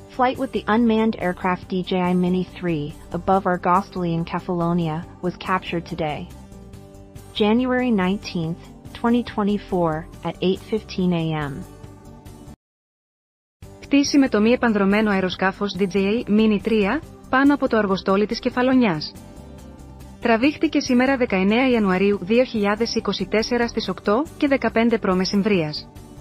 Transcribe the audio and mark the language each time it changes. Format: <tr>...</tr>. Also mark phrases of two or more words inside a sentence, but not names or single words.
<en>flight with the unmanned aircraft DJI Mini 3 above Argostoli in Kefalonia was captured today, January 19, 2024, at 8:15 a.m.</en> <el>Πτήση με το μη επανδρωμένο αεροσκάφος DJI Mini 3 πάνω από το Αργοστόλι της Κεφαλλονιάς. Τραβήχτηκε σήμερα 19 Ιανουαρίου 2024 στις 8:15 π.μ.</el>